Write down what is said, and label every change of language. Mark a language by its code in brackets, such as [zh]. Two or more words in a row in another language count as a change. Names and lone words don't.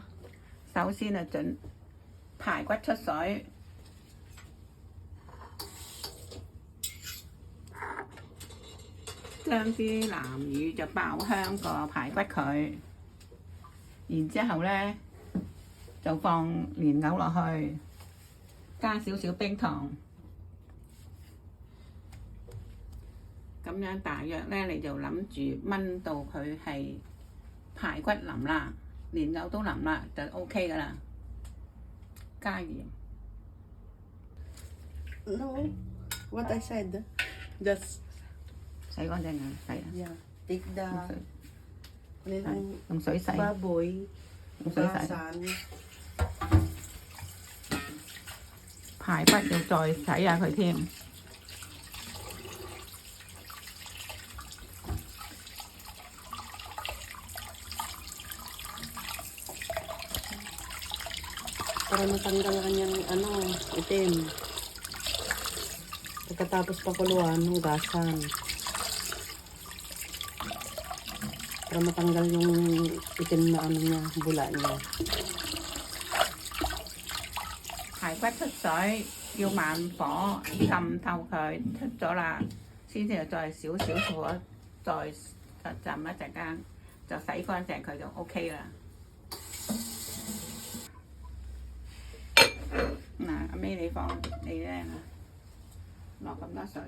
[yue] 首先啊，準排骨出水，將啲南乳就爆香個排骨佢，然之後咧就放蓮藕落去，加少少冰糖，咁樣大約咧你就諗住炆到佢係排骨腍啦，蓮藕都腍啦，就 OK 噶啦。加鹽。 [en] No, what I said, just [yue] 洗乾淨啊，洗啊。 [en] yeah, take the [yue] 用水洗。 [tl] baboy, [yue] 用水洗。 [tl] bukasan, [yue] 排骨要再洗下佢添。 [tl] para matanggal ang kanyang itim. Pagkatapos pakuluan, hugasan. Para matanggal yung itim na niya, bula niya. [yue] 排骨出水，要慢火浸透佢，出咗啦，先至再少少火，再浸一陣間，就洗乾淨佢就 OK 啦。嗱，阿 May 你放你咧落咁多水。